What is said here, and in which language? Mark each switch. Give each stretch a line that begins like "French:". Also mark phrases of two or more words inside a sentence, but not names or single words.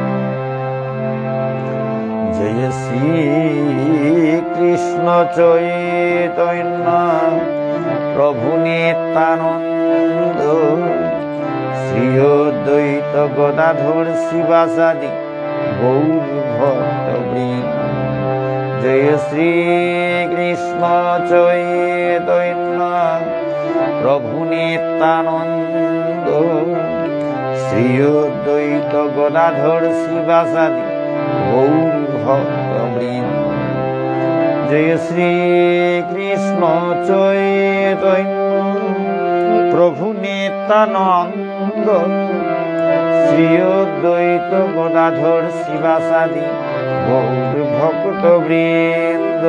Bangla: जय श्री कृष्ण चैतन्य प्रभु नित्यानंद श्री अद्वैत गदाधर शिवासादि गौर भक्तवृंद। जय श्री कृष्ण चैतन्य प्रभु नित्यानंद শ্রী অদ্বৈত গদাধর শিবাসাদি গৌর ভক্তবৃন্দ। জয় শ্রী কৃষ্ণ চৈতন্য প্রভু নিত্যানন্দ, শ্রী অদ্বৈত গদাধর শিবাসাদি গৌর ভক্তবৃন্দ।